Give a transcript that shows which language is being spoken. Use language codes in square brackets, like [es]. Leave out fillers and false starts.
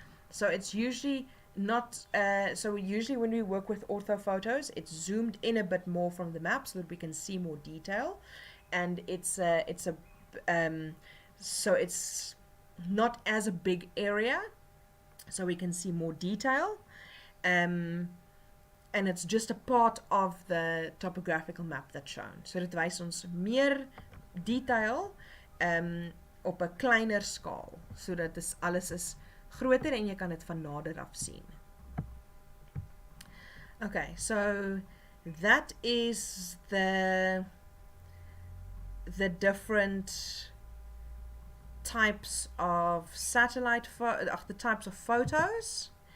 [en] So it's usually not, so usually when we work with orthophotos, it's zoomed in a bit more from the map so that we can see more detail, and so it's not as a big area, so we can see more detail, and it's just a part of the topographical map that's shown. [af] So dit wys ons meer detail op 'n kleiner skaal, sodat dit alles is groter en jy kan dit van nader af sien. [en] Okay, so that is the different types of satellite the types of photos.